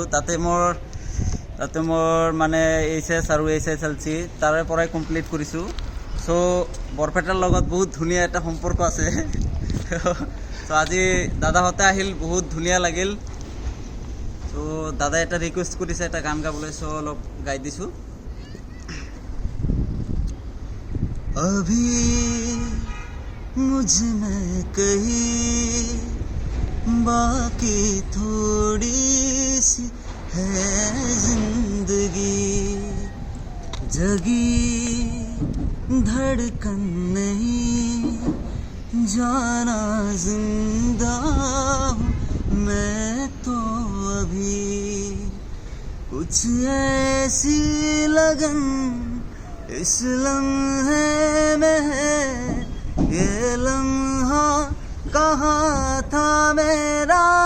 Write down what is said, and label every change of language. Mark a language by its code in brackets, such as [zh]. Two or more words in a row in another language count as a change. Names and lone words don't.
[as] তাতে মোৰ মানে HS আৰু SSLC তাৰে পৰাই কমপ্লিট কৰিছোঁ। চ' বৰপেটাৰ লগত বহুত ধুনীয়া এটা সম্পৰ্ক আছে। চ' আজি দাদাহঁতে আহিল, বহুত ধুনীয়া লাগিল। চ' দাদাই এটা ৰিকুৱেষ্ট কৰিছে এটা গান গাবলৈ, চ' অলপ গাই দিছোঁ। [hi] अभी मुझ में कहीं बाकी थोड़ी सी है जिंदगी, जगी धड़कन नहीं जाना जिंदा हूँ मैं तो अभी, कुछ ऐसी लगन इस लम्हे में है, ये लम्हा कहाँ था मेरा,